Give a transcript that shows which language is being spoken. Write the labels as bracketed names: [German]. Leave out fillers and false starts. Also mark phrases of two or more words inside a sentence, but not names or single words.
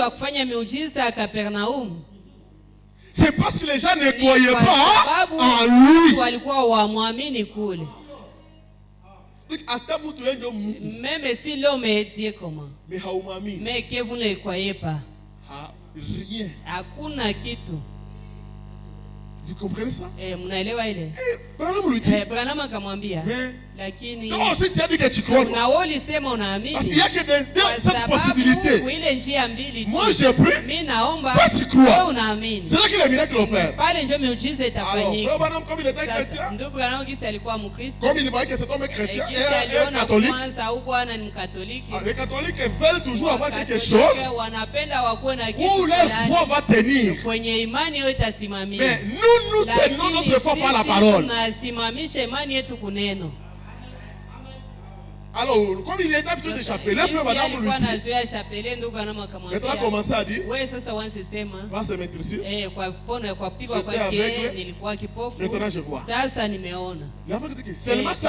[French] C'est parce que les gens ne croyaient pas en lui. Même si l'homme est dit comment, mais que vous ne le croyez pas. Rien. [Swahili] Hakuna kitu. [French] Vous comprenez ça? Branham lui dit. Branham akamwambia. Lakini toi aussi tu as dit que tu crois. [Swahili] Na wewe ulisema unaamini. [French] Parce qu'il y a que cette possibilité. [Swahili] Ile njia mbili. [French] Moi je prie. [Swahili] Mimi naomba. [French] Toi tu crois. [Swahili] Wewe unaamini. [French] C'est là que le miracle opère. [Swahili] Pale ndio miujiza itafanyika. [French] Alors Branham comme il était chrétien. [Swahili] Ndio Branham kisa alikuwa Mkristo. [French] Comme il voyait que cet homme est chrétien et catholique. [Swahili] Kwanza huko bwana ni Mkatoliki. [French] Les catholiques veulent toujours avoir quelque chose. [Swahili] Wanapenda wakuwe na kitu. [French] Où leur foi va tenir. [Swahili] Kwenye imani yao itasimamia. [French] Mais nous tenons notre foi par la parole. [Swahili] Tunasimamisha imani yetu kuneno. [French] Alors, comme il était habitué de chapeler, le frère Branham lui dit. Maintenant, il a commencé à dire. Va se mettre ici. J'étais aveugle. Maintenant, je vois. Il a dit que seulement ça.